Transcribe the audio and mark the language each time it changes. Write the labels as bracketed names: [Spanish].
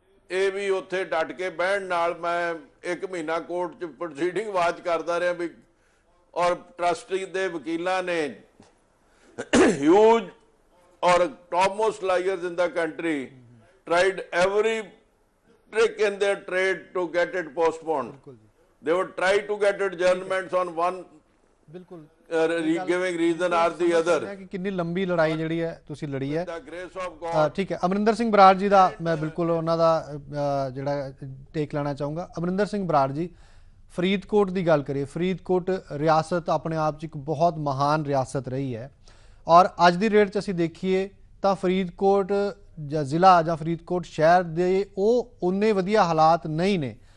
[Punjabi] ਇਹ ਵੀ ਉੱਥੇ ਡਟ ਕੇ ਬਹਿਣ ਨਾਲ ਮੈਂ 1 ਮਹੀਨਾ ਕੋਰਟ 'ਚ ਪ੍ਰੋਸੀਡਿੰਗ ਵਾਚ ਕਰਦਾ ਰਿਹਾ ਵੀ। ਔਰ ਟਰਸਟੀ ਦੇ ਵਕੀਲਾਂ ਨੇ [English] huge or top most lawyers in the country tried every trick in their trade to get it postponed, they would try to get adjournments on one [Punjabi] ਬਿਲਕੁਲ [English] giving reason or the other. [Punjabi] ਕਿ ਕਿੰਨੀ ਲੰਬੀ ਲੜਾਈ ਜਿਹੜੀ ਹੈ ਤੁਸੀਂ ਲੜੀ ਹੈ। [English] The grace of God. [Punjabi] ਠੀਕ ਹੈ, ਅਮਰਿੰਦਰ ਸਿੰਘ ਬਰਾੜ ਜੀ ਦਾ ਮੈਂ ਬਿਲਕੁਲ ਉਹਨਾਂ ਦਾ ਜਿਹੜਾ ਟੇਕ ਲੈਣਾ ਚਾਹੂੰਗਾ। ਅਮਰਿੰਦਰ ਸਿੰਘ ਬਰਾੜ ਜੀ, ਫਰੀਦਕੋਟ ਦੀ ਗੱਲ ਕਰੀਏ, ਫਰੀਦਕੋਟ ਰਿਆਸਤ ਆਪਣੇ ਆਪ 'ਚ ਇੱਕ ਬਹੁਤ ਮਹਾਨ ਰਿਆਸਤ ਰਹੀ ਹੈ ਔਰ ਅੱਜ ਦੀ ਡੇਟ 'ਚ ਅਸੀਂ ਦੇਖੀਏ ਤਾਂ ਫਰੀਦਕੋਟ ਜਾਂ ਜ਼ਿਲ੍ਹਾ ਜਾਂ ਫਰੀਦਕੋਟ ਸ਼ਹਿਰ ਦੇ ਉਹ ਉਨੇ ਵਧੀਆ ਹਾਲਾਤ ਨਹੀਂ ਨੇ।